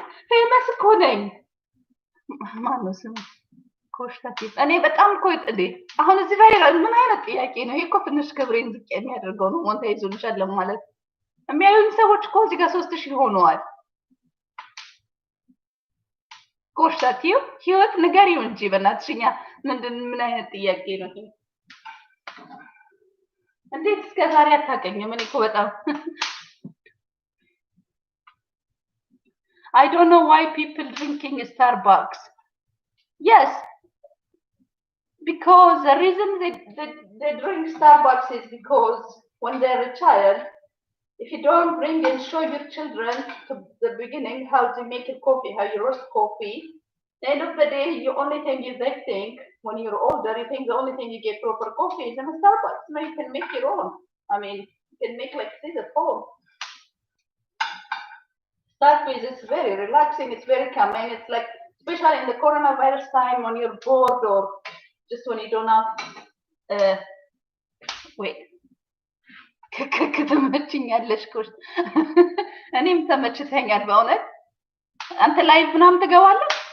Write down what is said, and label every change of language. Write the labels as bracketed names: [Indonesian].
[Amharic] ፌመስ እኮ ነኝ። ማነው ስሙ? ኮሽታቴ እኔ በጣም እኮ እንዴ አሁን እዚህ ላይ ምን አይነት ጥያቄ ነው? ይሄ እኮ ትንሽ ክብሬን ዝቅ የሚያደርገው ነው። ሞንታይዝ ሆነሻል ለማለት የሚያዩኝ ሰዎች እኮ እዚህ ጋር 3000 ሆነዋል። ኮሽታቴው ህይወት ንገሪው እንጂ በእናትሽኛ ምን አይነት ጥያቄ ነው ይሄ? እንዴት እስከ ዛሬ አታውቀኝም? እኔ እኮ በጣም [English] I don't know why people drinking Starbucks. Yes, because the reason they drink Starbucks is because when they're a child, if you don't bring and show your children to the beginning how to make a coffee, how you roast coffee, at the end of the day, the only thing they think when you're older, you think the only thing you get proper coffee is in a Starbucks. Now you can make your own. I mean, you can make like this at home. Start with it's very relaxing, it's very calming. It's like, especially in the coronavirus time when you're bored or just when you don't have, wait. [Amharic] ከተመችኛለሽ ኮሽ እኔም ተመችተኛል በእውነት። አንተ ላይቭ ምናምን ትገባለህ?